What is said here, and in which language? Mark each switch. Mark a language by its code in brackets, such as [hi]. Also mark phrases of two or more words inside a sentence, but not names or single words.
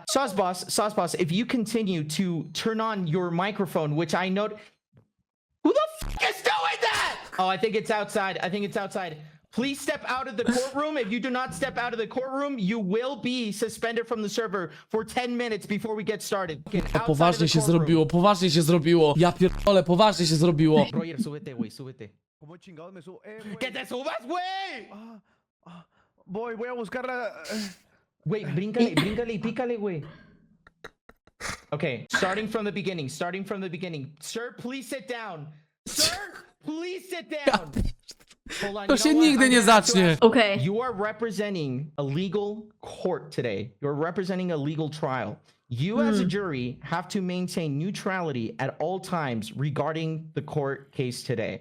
[en] Sauce Boss, if you continue to turn on your microphone, which I note... Who the f*** is doing that? Oh, I think it's outside. Please step out of the courtroom. If you do not step out of the courtroom, you will be suspended from the server for 10 minutes before we get started. [pl] Poważnie się zrobiło. Ja pierdolę, poważnie się zrobiło. [es] Roger, súbete, güey, súbete. ¿Cómo chingado me subo? ¡Que te subas, güey! Voy a buscar la... Güey, bríncale y pícale, güey. [en] Okay, starting from the beginning. Sir, please sit down. Hold on, [pl] To [en] you [pl] się [en] know what? [pl] nigdy [en] I'm [pl] nie [en] gonna have to [pl] zacznie. [en] ask- Okay. You are representing a legal court today. You're representing a legal trial. You as a jury have to maintain neutrality at all times regarding the court case today.